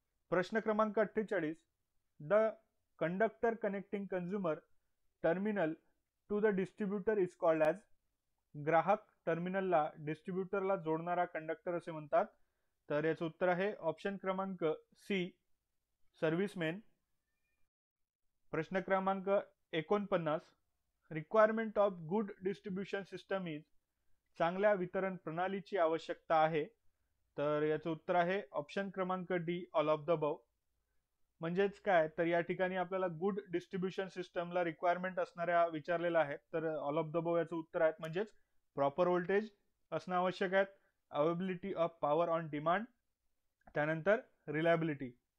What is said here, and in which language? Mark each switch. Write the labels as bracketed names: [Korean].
[Marathi] प्रश्न क्रमांक 48. [English] The conductor connecting consumer terminal to the distributor is called as. [Marathi] ग्राहक टर्मिनलला डिस्ट्रीब्युटरला जोडणारा कंडक्टर असे म्हणतात. तर याचं उत्तर आहे ऑप्शन क्रमांक सी, सर्व्हिसमेन. प्रश्न क्रमांक 49. [English] Requirement of good distribution system is. [Marathi] चांगल्या वितरण प्रणालीची आवश्यकता आहे. तर याचं उत्तर आहे ऑप्शन क्रमांक D, [English] All of the above. [Marathi] म्हणजेच काय, तर या ठिकाणी आपल्याला गुड डिस्ट्रीब्युशन सिस्टमला रिक्वायरमेंट असणाऱ्या विचारलेल्या आहेत. तर ऑल ऑफ द अबव याचं उत्तर आहे. म्हणजेच प्रॉपर व्होल्टेज असणं आवश्यक आहे, [English] availability of power on demand, [Marathi] त्यानंतर रिलायबिलिटी.